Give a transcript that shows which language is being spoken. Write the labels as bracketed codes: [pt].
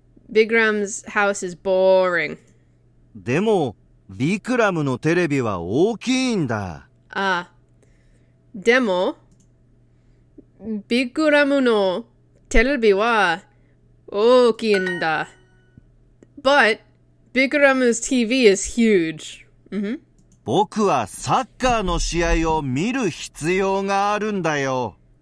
[en] Bigram's house is boring. [ja] でも、ビクラムのテレビは大きいんだ。 Demo. Bikuramu no terebi wa ookii da. [en] But Bikuramu's TV is huge. [ja] 僕はサッカーの試合を見る必要があるんだよ。